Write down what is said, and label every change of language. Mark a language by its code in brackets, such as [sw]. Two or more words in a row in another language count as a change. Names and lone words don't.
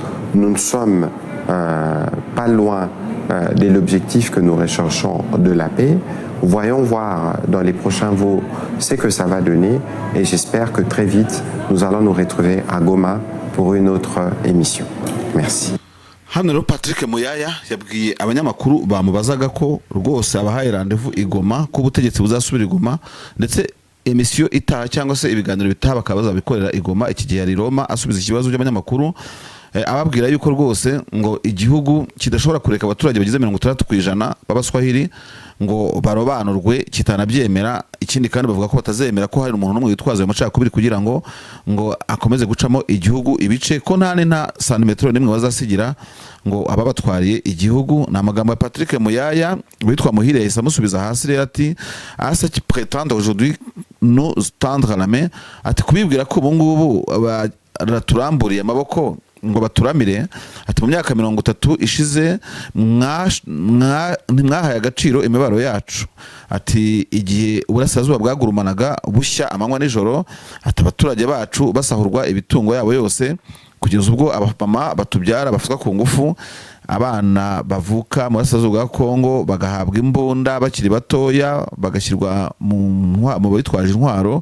[fr] Nous ne sommes pas loin de l'objectif que nous recherchons de la paix. Voyons voir dans les prochains jours ce que ça va donner et j'espère que très vite nous allons nous retrouver à Goma pour une autre émission. Merci. [rw] Hano rero Patrick Muyaya yabwiye abanyamakuru bamubazaga ko rwose abahaye rendez-vous i Goma ko ubutegetsi buzasubira i Goma ndetse emisiyo itaha cyangwa se ibiganiro bitaha bakabaza bikorera i Goma iki gihe ari Roma asubiza ikibazo by'abanyamakuru ababwira yuko rwose ngo igihugu kidashobora kureka abaturage bagize 60% b'abaswahili ngo barobanurwe kitanabyemera. Ikindi kandi bavuga ko batazemera ko hari umuntu n'umwe witwaza ayo macakubiri kugira ngo akomeze gucamo igihugu ibice ko nta santimetero nimwe bazasigira ngo ababatwariye igihugu. Na magambo ya Patrick Muyaya witwa Muhire yahise amusubiza hasi rero ati [fr] asa qui prétend aujourd'hui nous tendre la main, [rw] ati kubibwira ko ubu ngubu baturamburiye amaboko ngo baturamire, ati mu myaka 30 ishize mwahaye agaciro imibaro yacu, ati igihe uburasirazuba bwagurumanaga bushya amanywa nijoro, ati abaturage bacu basahurwa ibitungo yabo yose kugeza ubwo abapama batubyara bafuka ku ngufu, abana bavuka mu burasirazuba bwa Kongo bagahabwa imbunda bakiri batoya bagashyirwa mu bitwaje intwaro.